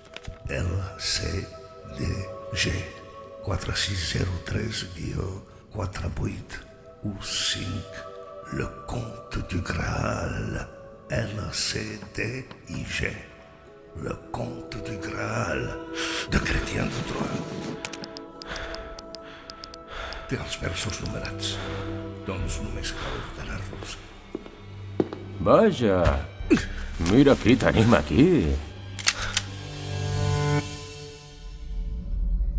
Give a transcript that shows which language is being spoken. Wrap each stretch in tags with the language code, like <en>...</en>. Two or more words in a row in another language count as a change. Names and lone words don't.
<fr>LCDG 4603-4815. Le Comte du Graal. LCDIG. Le Comte du Graal. De Chrétien de Troyes.</fr> <ca>Té els versos numerats. Doncs només cal ordenar-los. Vaja, mira qui tenim aquí.</ca>